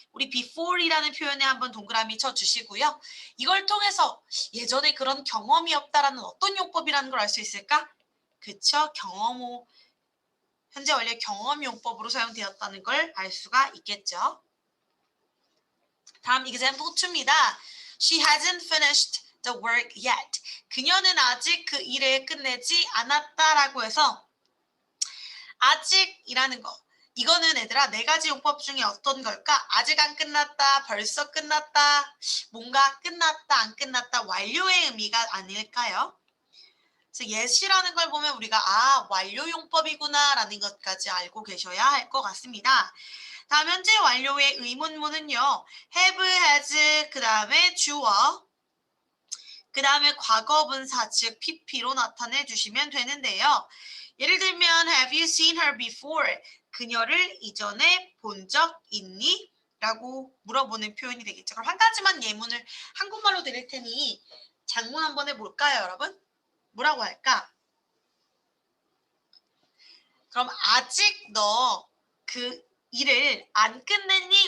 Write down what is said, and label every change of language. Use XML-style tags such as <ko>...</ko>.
<ko>우리 before이라는 표현에 한번 동그라미 쳐주시고요. 이걸 통해서 예전에 그런 경험이 없다라는 어떤 용법이라는 걸 알 수 있을까? 그쵸? 경험호. 현재 완료 경험 용법으로 사용되었다는 걸 알 수가 있겠죠. 다음 example 2입니다.</ko> <en>She hasn't finished the work yet.</en> <ko>그녀는 아직 그 일을 끝내지 않았다라고 해서 아직이라는 거. 이거는 얘들아 네 가지 용법 중에 어떤 걸까? 아직 안 끝났다, 벌써 끝났다, 뭔가 끝났다, 안 끝났다, 완료의 의미가 아닐까요? 그래서 yes이라는 걸 보면 우리가 완료 용법이구나 라는 것까지 알고 계셔야 할 것 같습니다. 다음 현재 완료의 의문문은요. have, has, 그 다음에 주어, 그 다음에 과거분사 즉 pp로 나타내 주시면 되는데요. 예를 들면</ko> <en>have you seen her before?</en> <ko>그녀를 이전에 본 적 있니? 라고 물어보는 표현이 되겠죠. 그럼 한 가지만 예문을 한국말로 드릴 테니 장문 한번 해볼까요, 여러분? 뭐라고 할까? 그럼 아직 너 그 일을 안 끝냈니?</ko>